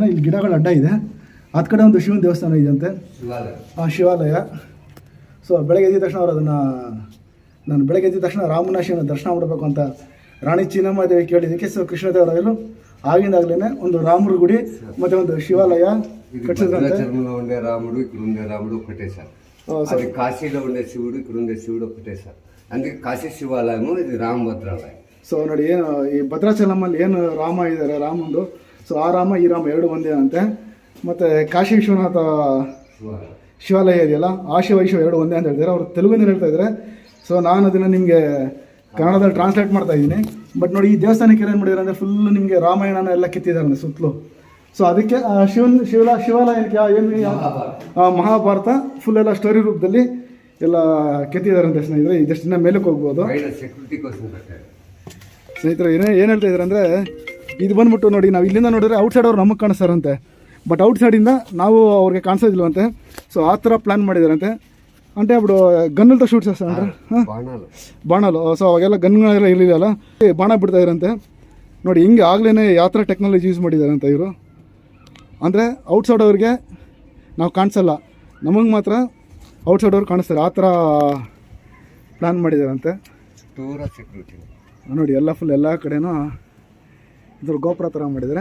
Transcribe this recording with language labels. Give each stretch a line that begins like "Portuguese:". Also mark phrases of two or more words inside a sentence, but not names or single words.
Kannada: ಇಲ್ಲಿ ಗಿಡಗಳ ಅಡ್ಡ ಇದೆ, ಆ ಕಡೆ ಒಂದು ಶಿವನ ದೇವಸ್ಥಾನ ಇದೆಯಂತೆ, ಆ ಶಿವಾಲಯ. ಸೊ ಬೆಳಗ್ಗೆ ಎದ್ದಿದ ತಕ್ಷಣ ನಾನು ಬೆಳಗ್ಗೆ ಎದ್ದಿದ ತಕ್ಷಣ ರಾಮನ ಶಿವನ ದರ್ಶನ ಮಾಡಬೇಕು ಅಂತ ರಾಣಿ ಚಿನ್ನಮ್ಮ ದೇವಿ ಕೇಳಿದ್ದಕ್ಕೆ ಸೊ ಕೃಷ್ಣದೇವರಾಯರು ಆಗಿಂದಾಗಲೇ ಒಂದು ರಾಮರ ಗುಡಿ ಮತ್ತು ಒಂದು ಶಿವಾಲಯ కట్టిందంటే
Telugu: రాముడు ఇక్కడ ఉండే రాముడు ఒకటే సార్. అది కాశీలో ఉండే శివుడు ఇక్కడ ఉండే శివుడు ఒకటే సార్. అందుకే కాశీ శివాలయము, ఇది రామభద్రాలయం.
Kannada: ಸೊ ನೋಡಿ, ಏನು ಈ ಭದ್ರಾಚಲಮಲ್ಲಿ ಏನು ರಾಮ ಇದ್ದಾರೆ ರಾಮಂದು, ಸೊ ಆ ರಾಮ ಈ ರಾಮ ಎರಡು ಒಂದೇ ಅಂತೆ. ಮತ್ತು ಕಾಶಿ ವಿಶ್ವನಾಥ ಶಿವಾಲಯ ಇದೆಯಲ್ಲ, ಆ ಶಿವೈಶ್ವ ಎರಡು ಒಂದೇ ಅಂತ ಹೇಳ್ತಾರೆ. ಅವರು ತೆಲುಗಿನಲ್ಲಿ ಹೇಳ್ತಾ ಇದ್ದಾರೆ. ಸೊ ನಾನು ಅದನ್ನು ನಿಮಗೆ ಕನ್ನಡದಲ್ಲಿ ಟ್ರಾನ್ಸ್ಲೇಟ್ ಮಾಡ್ತಾ ಇದ್ದೀನಿ. ಬಟ್ ನೋಡಿ, ಈ ದೇವಸ್ಥಾನಕ್ಕೆ ಏನು ಮಾಡಿದ್ದಾರೆ ಅಂದರೆ ಫುಲ್ಲು ನಿಮಗೆ ರಾಮಾಯಣನ ಎಲ್ಲ ಕಿತ್ತಿದ್ದಾರೆ ಅಂದರೆ ಸುತ್ತಲೂ. ಸೊ ಅದಕ್ಕೆ ಶಿವಾಲಯಕ್ಕೆ ಏನು ಮಹಾಭಾರತ ಫುಲ್ ಎಲ್ಲ ಸ್ಟೋರಿ ರೂಪದಲ್ಲಿ ಎಲ್ಲ ಕೆತ್ತಿದ್ದಾರೆ ಅಂತ ಸ್ನೇಹಿತರೆ. ಇದಷ್ಟು ದಿನ ಮೇಲಕ್ಕೆ ಹೋಗ್ಬೋದು ಸ್ನೇಹಿತರೆ. ಏನು ಹೇಳ್ತಾ ಇದ್ದಾರೆ ಅಂದರೆ, ಇದು ಬಂದ್ಬಿಟ್ಟು ನೋಡಿ, ನಾವು ಇಲ್ಲಿಂದ ನೋಡಿದ್ರೆ ಔಟ್ಸೈಡ್ ಅವ್ರು ನಮಗೆ ಕಾಣಿಸ್ತಾರಂತೆ, ಬಟ್ ಔಟ್ಸೈಡಿಂದ ನಾವು ಅವ್ರಿಗೆ ಕಾಣಿಸೋದಿಲ್ವಂತೆ. ಸೊ ಆ ಥರ ಪ್ಲ್ಯಾನ್ ಮಾಡಿದಾರಂತೆ.
Telugu: అంటే అప్పుడు గన్నులతో షూట్ చేస్తారంట, బాణాలు.
Kannada: సో అವಾಗೆಲ್ಲ ಗನ್ಗಳೆಲ್ಲ ಇರಲಿಲ್ಲ, ಬಾಣ ಬಿಡ್ತಾ ಇದ್ರಂತೆ. ನೋಡಿ ಹಿಂಗೆ ಆಗ್ಲೇ ಯಾವ ಥರ
English: technology use
Kannada: ಮಾಡಿದಾರಂತ ಇವರು. ಅಂದರೆ ಔಟ್ಸೈಡ್ ಅವ್ರಿಗೆ ನಾವು ಕಾಣಿಸಲ್ಲ, ನಮಗೆ ಮಾತ್ರ ಔಟ್ಸೈಡ್ ಅವ್ರು ಕಾಣಿಸ್ತಾರೆ, ಆ ಥರ ಪ್ಲ್ಯಾನ್ ಮಾಡಿದಾರಂತೆ. ನೋಡಿ ಎಲ್ಲ ಫುಲ್ ಎಲ್ಲ ಕಡೆನೂ ಇದ್ರ ಗೋಪುರ ಥರ ಮಾಡಿದ್ದಾರೆ.